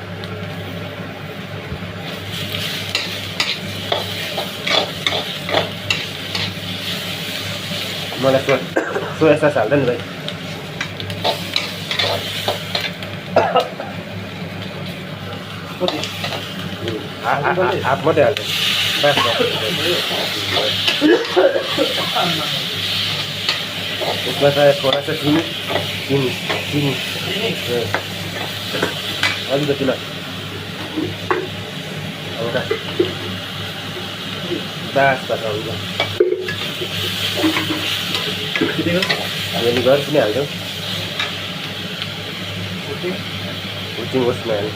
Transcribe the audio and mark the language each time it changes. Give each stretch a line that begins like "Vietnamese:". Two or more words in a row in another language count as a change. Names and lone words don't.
Nepali: मलाई सोया सस हाल्दा नि भाइ। हाफ मात्रै हाल्छ।
Hindi: उसमें थोड़ा सा चीनी चीनी चीनी
Nepali: अलिकति ल बस बस हुन्छ। हामीले घर पनि हाल्छौँ, हुचिङ उसमा हाल्यो।